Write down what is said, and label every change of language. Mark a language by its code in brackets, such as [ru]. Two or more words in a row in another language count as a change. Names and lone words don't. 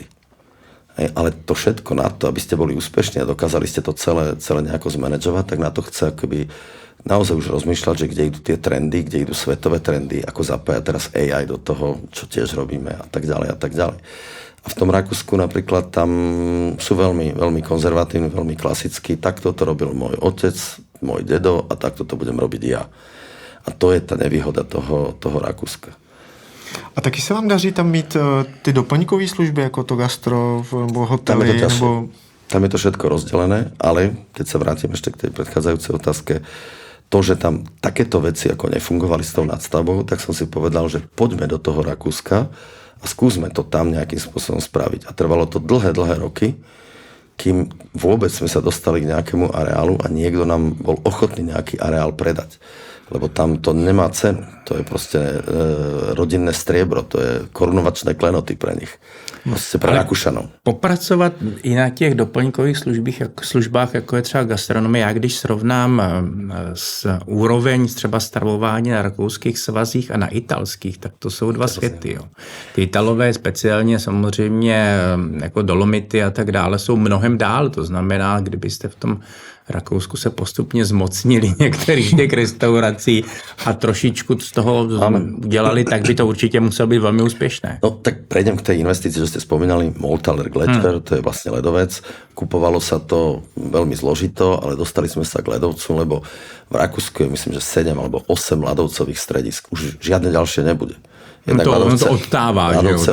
[sk] Ale to všetko na to, aby ste boli úspešní a dokázali ste to celé nejako zmanažovať, tak na to chce akoby naozaj už rozmýšľať, že kde idú tie trendy, kde idú svetové trendy, ako zapájať teraz AI do toho, čo tiež robíme a tak ďalej a tak ďalej. A v tom Rakúsku napríklad tam sú veľmi, veľmi konzervatívni, veľmi klasickí. Takto to robil môj otec, môj dedo a takto to budem robiť ja. A to je ta nevýhoda toho Rakúska. [cs] A taky se vám daří tam mít ty doplňkové služby, jako to gastro, nebo hotely? [sk] Tam je to všetko rozdelené, ale keď sa vrátim ešte k tej predchádzajúcej otázke, to, že tam takéto veci ako nefungovali s tou nadstavbou, tak som si povedal, že poďme do toho Rakúska a skúsme to tam nejakým spôsobom spraviť. A trvalo to dlhé roky, kým vôbec sme sa dostali k nejakému areálu a niekto nám bol ochotný nejaký areál predať. Lebo tam to nemá cenu. To je proste rodinné striebro, to je korunovačné klenoty pre nich. Proste pre Rakúšanov. [cs] Popracovat i na těch doplňkových službách, jako je třeba gastronomie, já když srovnám s úroveň třeba stravování na rakouských svazích a na italských, tak to jsou dva světy. Jo. Ty Italové speciálně samozřejmě jako Dolomity a tak dále jsou mnohem dál. To znamená, kdybyste v tom Rakousku se postupně zmocnili některých těch restaurací a trošičku z toho udělali, tak by to určitě muselo být velmi úspěšné. [sk] No tak prejdem k tej investícii, že ste spomínali Moltaler Gletscher, to je vlastne ľadovec. Kupovalo sa to veľmi zložito, ale dostali sme sa k ľadovcu, lebo v Rakúsku je myslím, že 7 alebo 8 ľadovcových stredisk. Už žiadne ďalšie nebude. [cs] On to odtává, že jo?